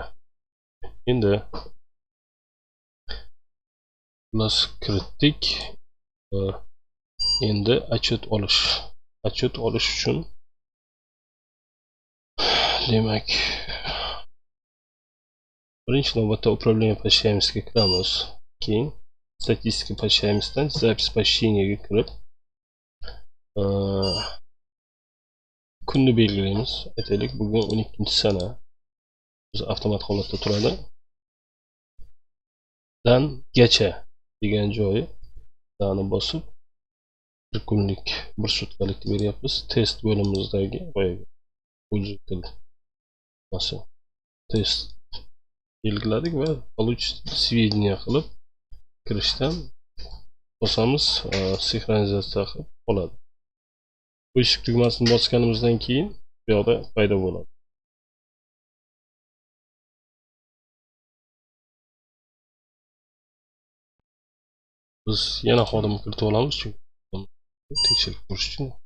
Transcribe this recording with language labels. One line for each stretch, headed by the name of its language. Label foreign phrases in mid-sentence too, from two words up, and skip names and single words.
Uzbek: Endi biz kiritdik. Endi отчет olish uchun demak birinchi navbatda
Russian: управление посещаемостьga
Uzbek: kiramiz. Keyin statistika посещаемостьdan
Russian: запись посещениyaga
Uzbek: kirib kunni belgilaymiz. Aytaylik, bugun 12-sana. Biz avtomat holatda turadi. Dan gacha degan joyi dani bosib bir kunlik, bir sutkalik beryapmiz. Test bo'limimizdagi boyagi test belgiladik va
Russian: получить сведения
Uzbek: qilib kirishdan bosamiz, sinxronizatsiya qilib qoladi. Eshik tugmasini bosganimizdan keyin bu yoqda paydo bo'ladi. Biz yana xodim kiritib olamiz, chunki tekshirib ko'rish uchun.